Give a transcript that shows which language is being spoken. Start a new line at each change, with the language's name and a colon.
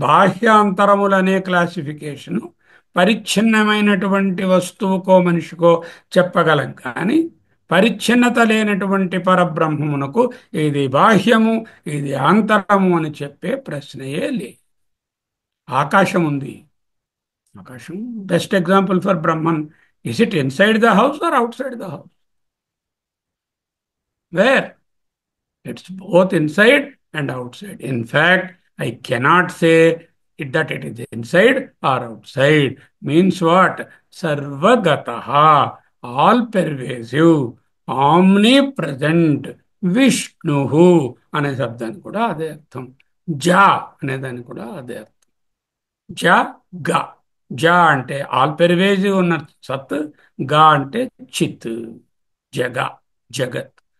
Telugu: బాహ్యాంతరములనే classification పరిచ్ఛిన్నమైనటువంటి వస్తువుకో మనిషికో చెప్పగలం కానీ పరిచ్ఛిన్నత లేనటువంటి పరబ్రహ్మమునకు ఇది బాహ్యము ఇది ఆంతరము అని చెప్పే ప్రశ్నయే లేదు. ఆకాశం ఉంది.
English: ఆకాశం best example for Brahman. Is it inside the house or outside the house? Where? It's both inside and outside. In fact, I cannot say that it is inside or outside. Means what?
Telugu: Sarvagataha,
English: all pervasive, omnipresent,
Telugu: Vishnuhu అనే శబ్దానికి కూడా అదే అర్థం. జా అనే దానికి కూడా అదే అర్థం. జ గ. జ అంటే
English: all pervasive
Telugu: ఉన్న సత్, గా అంటే చిత్, జగ, జగత్.